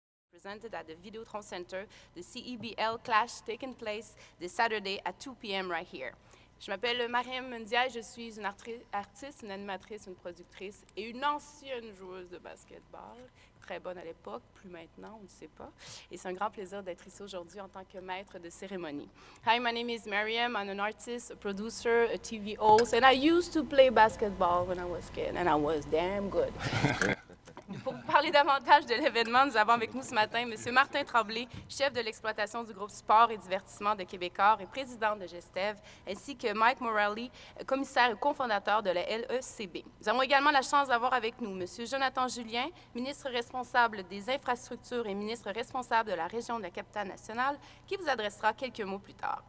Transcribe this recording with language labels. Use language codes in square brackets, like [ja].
[en] Presented at the Videotron Center, the CEBL Clash taking place this Saturday at 2 p.m. right here. [fr] Je m'appelle Mariam Mundia, je suis une artiste, une animatrice, une productrice et une ancienne joueuse de basketball, très bonne à l'époque, plus maintenant, on ne sait pas. Et c'est un grand plaisir d'être ici aujourd'hui en tant que maître de cérémonie. [en] Hi, my name is Mariam. I'm an artist, a producer, a TV host, and I used to play basketball when I was a kid, and I was damn good. [fr] Pour vous parler davantage de l'événement, nous avons avec nous ce matin M. Martin Tremblay, chef de l'exploitation du groupe Sport et Divertissement de Québécois et président de Gestev, ainsi que Mike Morelli, commissaire et cofondateur de la LECB. Nous avons également la chance d'avoir avec nous M. Jonathan Julien, ministre responsable des infrastructures et ministre responsable de la région de la Capitale-Nationale, qui vous adressera quelques mots plus tard.